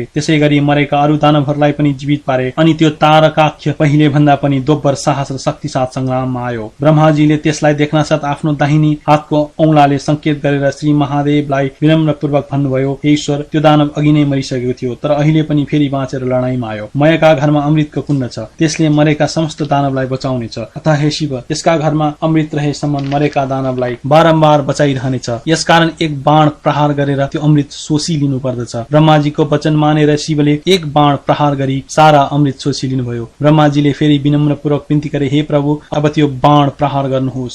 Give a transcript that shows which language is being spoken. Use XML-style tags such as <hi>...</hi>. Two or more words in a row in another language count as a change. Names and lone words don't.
<ne>त्यसै गरी मरेका अरू दानवहरूलाई पनि जीवित पारे अनि त्यो तारकाक्ष पहिले भन्दा पनि दोब्बर साहस र शक्ति साथ संग्राममा आयो। ब्रह्माजीले त्यसलाई देख्नासाथ आफ्नो दाहिनी हातको औंलाले संकेत गरेर श्री महादेवलाई विनम्रपूर्वक भन्नुभयो, हे ईश्वर, त्यो दानव अघि नै मरिसकेको थियो तर अहिले पनि फेरि बाँचेर लडाईँमा आयो। मयका घरमा अमृतको कुण्ड छ, त्यसले मरेका समस्त दानवलाई बचाउनेछ। अतः हे शिव, त्यसका घरमा अमृत रहेसम्म मरेका दानवलाई बारम्बार बचाइरहनेछ। यसकारण एक बाण प्रहार गरेर त्यो अमृत सोसिलिनु पर्दछ। ब्रह्माजीको वचन मानेर शिवले एक बाण प्रहार गरी सारा अमृत सोसिलिनुभयो। ब्रह्माजीले फेरि विनम्रपूर्वक विन्ती गरे, हे प्रभु, अब त्यो बाण प्रहार गर्नुहोस्।</ne>